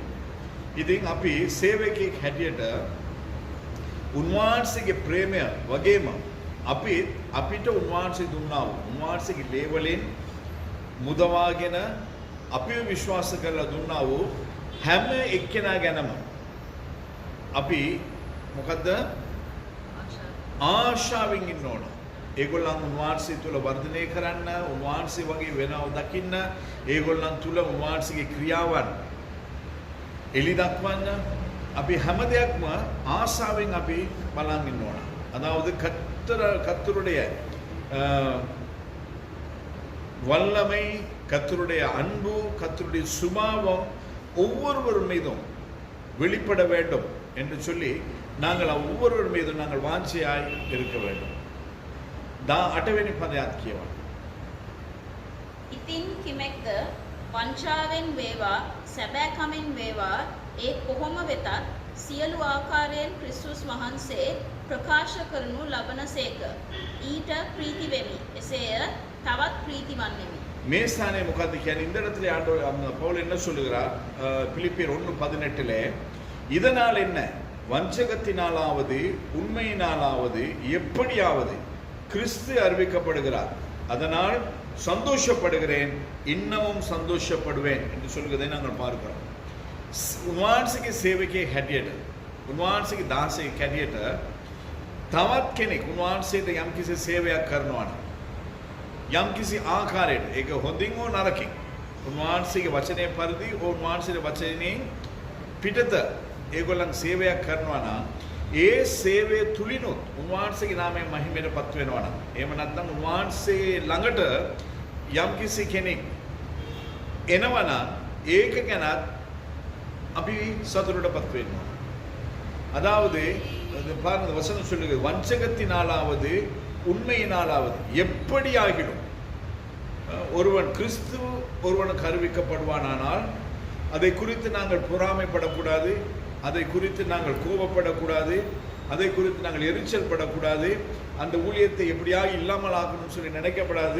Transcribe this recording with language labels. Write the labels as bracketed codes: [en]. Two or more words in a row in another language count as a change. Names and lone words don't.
[si] ඉතින් අපි සේවකයෙක් හැටියට උන්වහන්සේගේ ප්‍රේමය වගේම අපිට උන්වහන්සේ දුන්නා වූ උන්වහන්සේගේ ලේවලින් මුදවාගෙන අපිව විශ්වාස කරලා දුන්නා වූ හැම එක්කෙනා ගැනම අපි මොකද්ද ආශාවෙන් ඉන්න ඕන. ඒගොල්ලන් උන්වහන්සේ තුල වර්ධනය කරන්න, උන්වහන්සේ වගේ වෙනව දකින්න, ඒගොල්ලන් තුල උන්වහන්සේගේ ක්‍රියාවන් එලි දක්වන්න අපි හැම දෙයක්ම ආශාවෙන් අපි බලන් ඉන්න ඕන. [ta] அதாவது கர்த்தருடைய வல்லமை, கர்த்தருடைய அன்பு, கர்த்தருடைய சுபாவம் ஒவ்வொருவர் மீதும் வெளிப்பட வேண்டும் என்று சொல்லி நாங்கள் ஒவ்வொருவர் மீதும் நாங்கள் வாஞ்சியாய் இருக்க வேண்டும். [si] 8 වෙනි පදයක් කියවන්න. ඉතින් කිමෙක්ද වංචාවෙන් වේවා සැබෑකමින් වේවා ඒ කොහොම වෙතත් සියලු ආකාරයෙන් ක්‍රිස්තුස් වහන්සේ ප්‍රකාශ කරනු ලබනසේක. ඊට ප්‍රීති වෙමි. එසේය තවත් ප්‍රීතිමත් වෙමි. මේ ස්ථානයේ මොකද්ද කියන්නේ? [ta] இந்த இடத்துல பவுல் என்ன சொல்லுகிறார்? பிலிப்பியர் 1:18 இதனால் என்ன? வஞ்சகத்தினாலாவது உண்மையினாலாவது எப்படியாவது கிறிஸ்து அறிவிக்கப்படுகிறார், அதனால் சந்தோஷப்படுகிறேன், இன்னமும் சந்தோஷப்படுவேன் என்று சொல்கிறதை நாங்கள் பார்க்கிறோம். [si] උන්වහන්සේගේ සේවකයෙක් හැටියට, උන්වහන්සේගේ දාසයෙක් හැටියට තවත් කෙනෙක් උන්වහන්සේට යම්කිසි සේවයක් කරනවා නම් යම්කිසි ආකාරයකට ඒක හොඳින් හෝ නරකින් උන්වහන්සේගේ වචනය පරිදි උන්වහන්සේගේ වචනයෙන් පිටත ඒගොල්ලන් සේවයක් කරනවා නම් ඒ සේවය තුලිනුත් උන්වහන්සේගේ නාමයෙන් මහිමයටපත් වෙනවා නම්, එහෙම නැත්නම් උන්වහන්සේ ළඟට යම්කිසි කෙනෙක් එනවා නම් ඒක ගැනත් අපි [ta] சத்துருடப்பட்டு வேணும். அதாவது பாருங்க வசனம் சொல்லுது, வஞ்சகத்தினாலாவது உண்மையினாலாவது எப்படி ஆகிடும். ஒருவன் கிறிஸ்து ஒருவனுக்கு அறிவிக்கப்படுவானால் அதை குறித்து நாங்கள் பொறாமைப்படக்கூடாது, அதை குறித்து நாங்கள் கோபப்படக்கூடாது, அதை குறித்து நாங்கள் எரிச்சல் படக்கூடாது, அந்த ஊழியத்தை எப்படியாக இல்லாமல் ஆகணும்னு சொல்லி நினைக்கப்படாது.